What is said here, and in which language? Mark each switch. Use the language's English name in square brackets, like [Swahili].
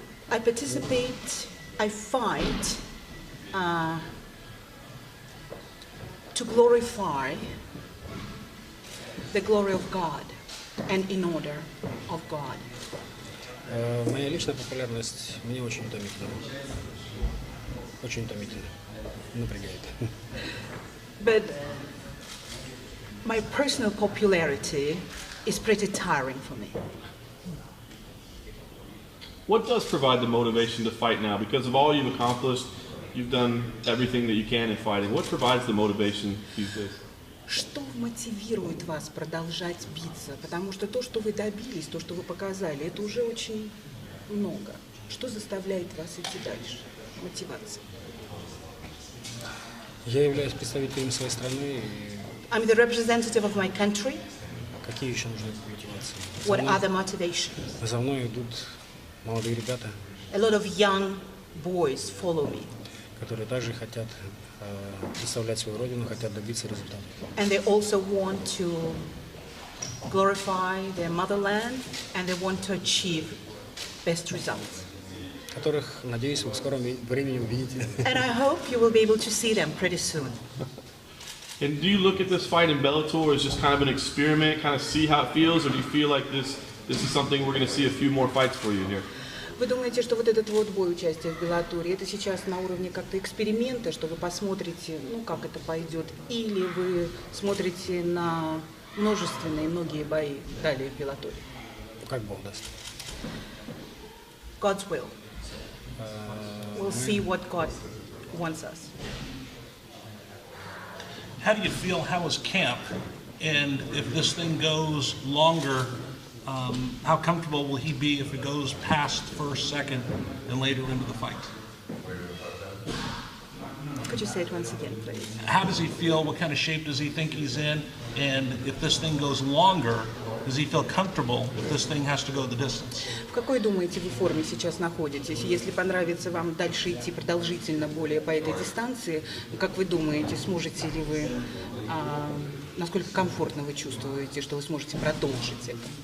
[English] I participate, I fight to glorify the glory of God and in order of God. [Russian] Моя личная популярность мне очень утомительна. Очень утомительна. Напрягает. [English] But my personal popularity is pretty tiring for me. What does provide the motivation to fight now? Because of all you've accomplished, you've done everything that you can in fighting. What provides the motivation these days? [Russian] Что мотивирует вас продолжать биться? Потому что то, что вы добились, то, что вы показали, это уже очень много. Что заставляет вас идти дальше? Мотивация. Я являюсь представителем своей страны. [English] I'm the representative of my country. [Russian] Какие еще нужны мотивации? [English] What other motivations? [Russian] За мной идут молодые ребята, [English] A lot of young boys follow me. [Russian] которые также хотят представлять свою родину, хотят добиться результата. [English] And they also want to glorify their motherland and they want to achieve best results. [Russian] Которых, надеюсь, вы в скором времени увидите. [English] And I hope you will be able to see them pretty soon. And do you look at this fight in Bellator as just kind of an experiment, kind of see how it feels, or do you feel like this is something we're going to see a few more fights for you here? [Russian] Вы думаете, что вот этот вот бой участия в Беллаторе, это сейчас на уровне как-то эксперимента, что вы посмотрите, ну, как это пойдет, или вы смотрите на многие бои далее в Беллаторе? Как Бог даст. [English] God's will. We'll see what God wants us. How do you feel? How is camp? And if this thing goes longer, how comfortable will he be if it goes past first, second, and later into the fight? Could you say it once again, please? How does he feel? What kind of shape does he think he's in? And if this thing goes longer, does he feel comfortable if this thing has to go the distance? [Russian] В какой, думаете, вы форме сейчас находитесь? Если понравится вам дальше идти продолжительно более по этой дистанции, как вы думаете, сможете ли вы, насколько комфортно вы чувствуете, что вы сможете продолжить это?